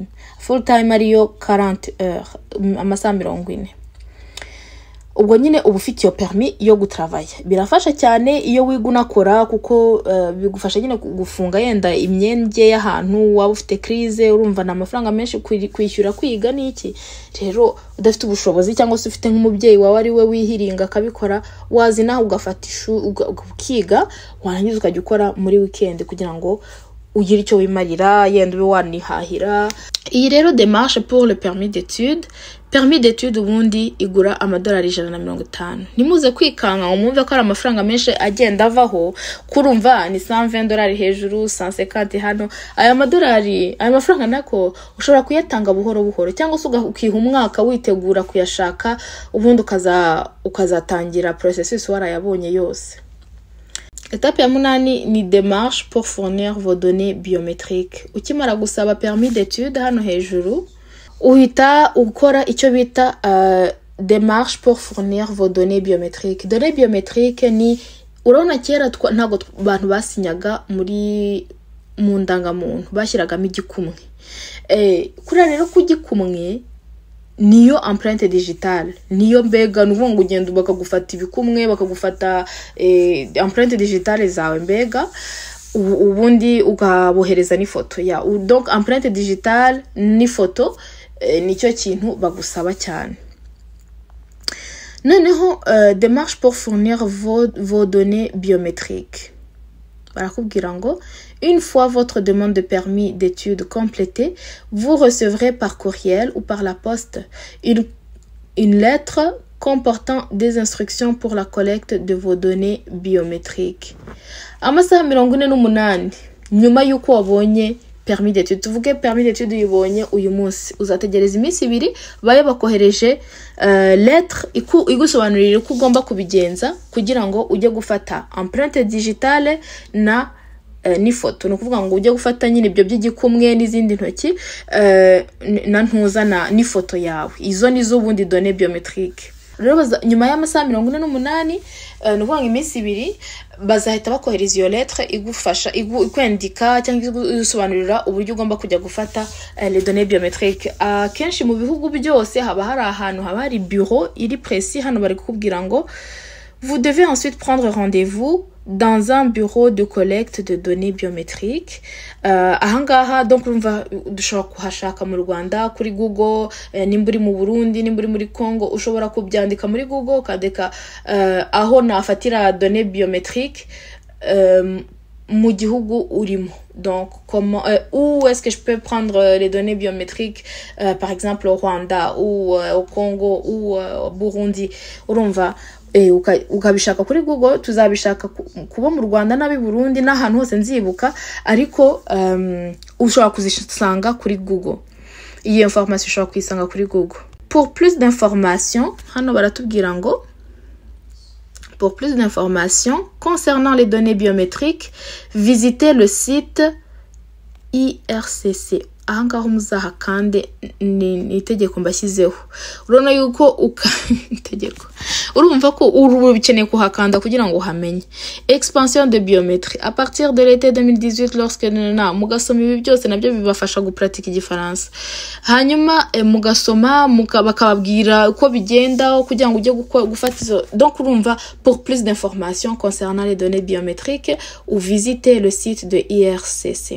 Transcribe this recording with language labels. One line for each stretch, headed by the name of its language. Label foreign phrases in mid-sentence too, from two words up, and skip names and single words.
English: Full time
Kinyarwanda: ariyo 40 heures, amasaha 40. Ubwo nyine uba ufite iyo permis yo gutravaya. Birafasha cyane iyo wiga unakora kuko bigufasha nyine gufunga yenda imyenge y'ahantu waba ufite crise urumva na amafaranga menshi kwishyura kwiga niki. Rero udafite ubushobozi cyangwa se ufite nk'umubyeyi wawe ari we wihiringa akabikora wazina ugafata ukiga warangiza ukajya ukora muri weekend kugira ngo ugira icyo wimarira yenda ube wanihahira. Iyi rero
French: démarche pour le permis d'études
Kinyarwanda: ubundi igura amadolari $150. Nimuze kwikanga umumve ko ari amafaranga menshi agenda avaho kurumva ni $120 hejuru 150 hano. Aya madolari aya mafaranga nako ushobora kuyatanga buhoro buhoro cyangwa se ukiha umwaka witegura kuyashaka ubundi ukazatangira processus warayabonye yose.
French: Étape
Kinyarwanda: ya 8 ni
French: démarche pour fournir vos données biométriques.
Kinyarwanda: Ukimara gusaba
French: permis d'études
Kinyarwanda: hano hejuru uhita ukora icyo bita
French: démarche pour fournir vos données biométriques. Données biométriques
Kinyarwanda: ni urabona kera ntago abantu basinyaga muri mu ndangamuntu bashyiragamo igikumwe. Kuri rero kugikumwe niyo
French: empreinte digitale,
Kinyarwanda: niyo mbega n'ubwo ugenda bakagufata ibikumwe bakagufata
French: empreinte digitale
Kinyarwanda: zawe mbega ubundi ugabohereza n'ifoto ya
French: donc empreinte digitale
Kinyarwanda: n'ifoto nicyo kintu bagusaba cyane.
French: Noneho démarche pour fournir vos données biométriques.
Kinyarwanda: Barakubwira ngo
French: une fois votre demande de permis d'études complétée, vous recevrez par courriel ou par la poste une lettre comportant des instructions pour la collecte de vos données biométriques.
Kinyarwanda: Amasaha 48 nyuma yuko wabonye
French: permis d'études,
Kinyarwanda: tuvuge
French: permis d'études
Kinyarwanda: uyibonye uyu munsi uzategereza iminsi 2 baye bakohereje lettre igusobanurira uko ugomba kubigenza kugira ngo ujye gufata
French: empreinte digitale
Kinyarwanda: na n'ifoto. No kuvuga ngo ujye gufata nyine ibyo by'igikumwe n'izindi ntoki na ntuza na n'ifoto yawe. Izo nizo ubundi
French: données biométriques.
Kinyarwanda: rero nyuma y'amasaha 48 ni ukuvuga iminsi 2 bazahita bakohereza iyo lettre igufasha ikwandika cyangwa igusobanurira uburyo ugomba kujya gufata
French: les données biométriques.
Kinyarwanda: Kenshi mu bihugu byose haba hari ahantu haba hari bureau iri précis. Hano bari kukubwira ngo
French: vous devez ensuite prendre rendez-vous dans un bureau de collecte de données biométriques.
Kinyarwanda: Ahangaha donc urumva dushobora kuhashaka mu Rwanda kuri Google, nimba uri mu Burundi, nimba uri muri Congo, ushobora kubyandika muri Google ukandika aho nafatira
French: données biométriques
Kinyarwanda: mu gihugu urimo.
French: Donc comment où est-ce que je peux prendre les données biométriques par exemple au Rwanda ou au Congo ou au Burundi.
Kinyarwanda: Urumva ukabishaka kuri Google, tuzabishaka kuba mu Rwanda nabi Burundi n'ahantu hose nzibuka, ariko ushobora kuzisanga kuri Google. Iyi information ushobora kuyisanga kuri Google.
French: Pour plus d'informations,
Kinyarwanda: hano baratubwira ngo
French: pour plus d'informations concernant les données biométriques, visitez le site IRCC.
Kinyarwanda: Ahangaho muzahakande ni itegeko mbashyizeho. Urona yuko itegeko urumva ko urubikeneye kuhakanda kugira ngo uhamenye.
French: Expansion de biométrie à partir de l'été 2018 lorsque
Kinyarwanda: mugasoma ibi byose nabyo bibafasha gupratika igifaransa. Hanyuma mugasoma bakababwira uko bigenda kugira ngo ujye gufata izo.
French: Donc urumva pour plus d'informations concernant les données biométriques ou visiter le site de IRCC.